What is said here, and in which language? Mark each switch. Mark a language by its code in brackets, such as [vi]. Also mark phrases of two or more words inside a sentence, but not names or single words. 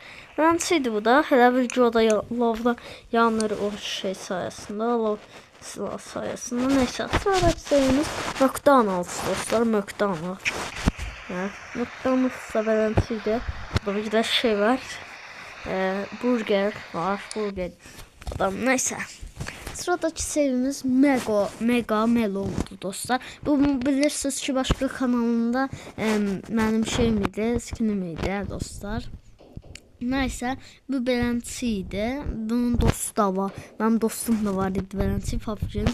[az] Beləncə bu da elə bil ki o da lavda yanır o şey sayəsində, lav silah sayəsində. Nəysə, sonraki sevimiz McDonald's dostlar, McDonald's. McDonald's da beləncədir. Burada bir də şey var. Burger var, burger. Nəysə. [tr] Sıradaki sevimiz Mega Melon'du dostlar. Bu bilirsiniz ki başka kanalında benim şeyim idi, skinim idi dostlar. Neyse bu belənciydi. [az] Bunun dostu da var. [tr] Benim dostum da var idi beləncə Fabric'in.